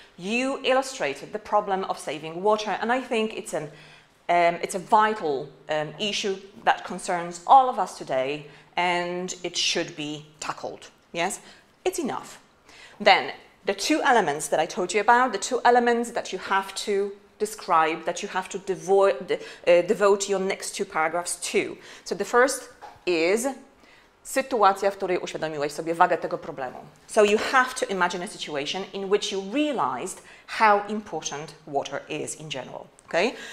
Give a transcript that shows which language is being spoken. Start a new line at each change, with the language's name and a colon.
English: You illustrated the problem of saving water, and I think it's a vital issue that concerns all of us today, and it should be tackled. Yes? It's enough. Then, the 2 elements that I told you about, the 2 elements that you have to describe, that you have to devote your next 2 paragraphs to. So the first is
Polish: sytuacja, w której uświadomiłeś sobie wagę tego problemu.
English: So you have to imagine a situation in which you realized how important water is in general. Okay?